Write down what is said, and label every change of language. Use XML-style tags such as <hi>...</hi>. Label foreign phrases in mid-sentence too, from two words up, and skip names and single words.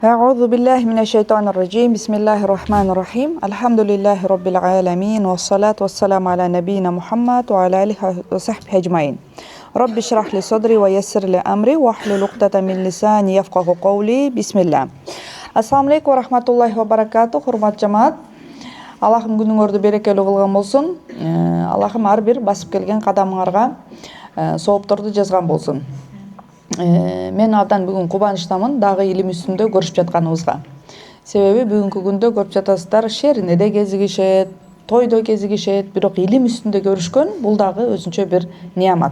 <ar>أعوذ بالله من الشيطان الرجيم بسم الله الرحمن الرحيم الحمد لله رب العالمين والصلاة والسلام على نبينا محمد وعلى آله وصحبه أجمعين رب اشرح لي صدري ويسر لي أمري واحلل عقدة من لساني يفقه قولي بسم الله. السلام عليكم ورحمة الله وبركاته.</ar> <ky>Хурмат жамаат, Аллахым күнүңөрдү берекелүү кылган болсун. Аллахым ар бир басып келген кадамыңарга соопторду жазган болсун. Мен абдан бүгүн кубанычтамын дагы илим үстүндө көрүшүп жатканыбызга. Себеби бүгүнкү күндө көрүп жатасыздар, шерине кезигишет, тойдо кезигишет, бирок илим үстүндө көрүшкөн бул дагы өзүнчө бир неамат.</ky>